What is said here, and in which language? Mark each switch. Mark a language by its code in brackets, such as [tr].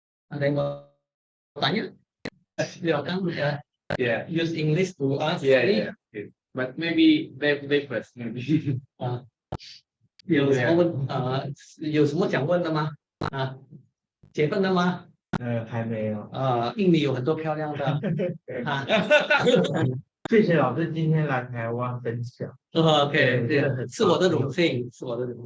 [id] ada yang mau tanya? Silakan [en] use English to ask. Yeah. but maybe they first maybe. [zh] 有什么有什么想问的吗？啊，结婚了吗？还没有。印尼有很多漂亮的啊。谢谢老师今天来台湾分享。 OK，真的很是我的荣幸，是我的荣幸。